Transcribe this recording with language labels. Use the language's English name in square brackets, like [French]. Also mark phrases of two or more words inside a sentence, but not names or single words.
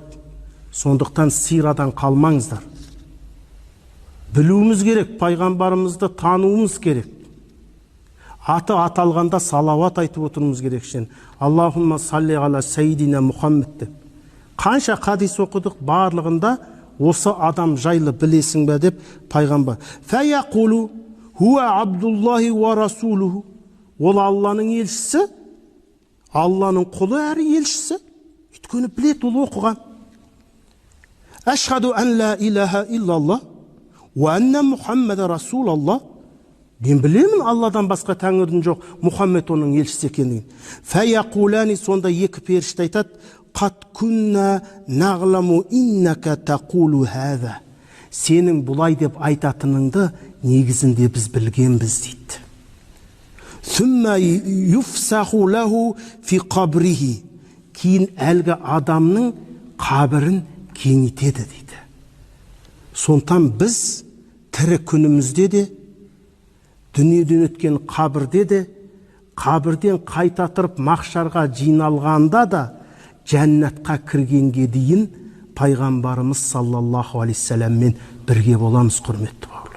[Kazakh] Сондықтан сирадан қалмаңыздар. Білуіміз керек, пайғамбарымызды тануымыз керек. Аты аталғанда салауат айтып отыруымыз керек. [Arabic] اللهم صل على سيدنا محمد деп. [Kazakh] Қанша хадис оқыдық, барлығында осы адам жайлы білесің бе деп пайғамбар. [Arabic] فيقول هو عبد الله ورسوله. [Kazakh] Ол Алланың елшісі, Алланың құлы әрі елшісі. Өйткені білет, ол оқыған. [Arabic] أشهد أن لا إله إلا الله وأن محمد رسول الله. [Kazakh] Мен білемін, Алладан басқа тәңірдің жоқ, Мұхаммед оның елшісі екендігін. Фәяқулани, сонда екі періште айтады: [Arabic] «قد كنا نعلم إنك تقول هذا». [Kazakh] Сенің бұлай деп айтатыныңды негізінде біз білгенбіз дейді. [Arabic] «ثم يفسح له في قبره». [Kazakh] Кейін әлгі адамның қабірін кеңейтеді дейді. Сондықтан біз тірі күнімізде де, дүниеден өткен қабірде де, қабірден қайта тұрып мақшарға жиналғанда да, жәннатқа кіргенге дейін пайғамбарымыз [Arabic] صلى الله عليه [Kazakh] саламмен бірге боламыз, құрметті бауырлар.